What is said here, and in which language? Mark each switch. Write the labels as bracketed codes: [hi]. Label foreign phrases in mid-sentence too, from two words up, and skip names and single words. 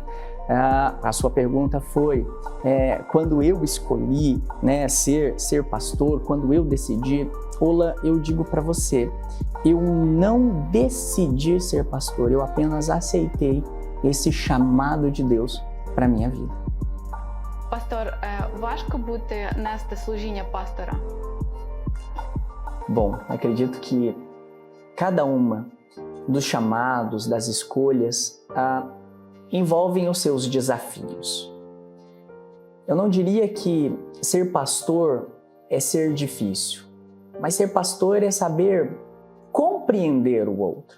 [pt] A sua pergunta foi, quando eu escolhi ser pastor, quando eu decidi, Ola, eu digo para você, eu não decidi ser pastor, eu apenas aceitei esse chamado de Deus para a minha vida. [uk] Пастор, важко нести служіння пастора? [pt] Bom, acredito que cada uma dos chamados, das escolhas, envolvem os seus desafios. Eu não diria que ser pastor é ser difícil, mas ser pastor é saber compreender o outro.